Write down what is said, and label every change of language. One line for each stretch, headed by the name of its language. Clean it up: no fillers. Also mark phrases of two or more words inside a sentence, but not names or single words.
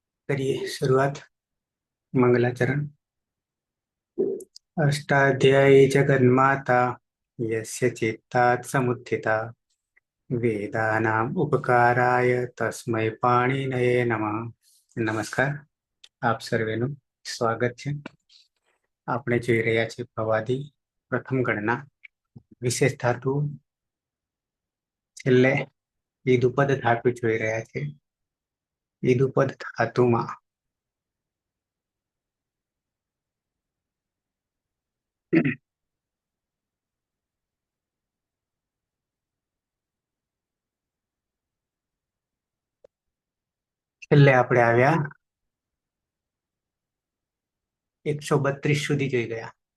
Hindi: करिए शुरुआत। मंगलाचरण।
Sanskrit: अष्टाध्यायी जगन्माता यस्य चित्तात् समुत्थिता वेदानाम् उपकाराय तस्मै पाणिनये नमः।
Hindi: नमस्कार,
Gujarati: આપ સર્વેનું સ્વાગત છે। આપણે જોઈ રહ્યા છીએ ભવાદી પ્રથમ ગણના વિશેષ ધાતુ છેલ્લે ઈદુપદ ધાતુ જોઈ રહ્યા છે। ઈદુપદ ધાતુમાં છેલ્લે આપણે આવ્યા 132 સુધી જોઈ ગયા।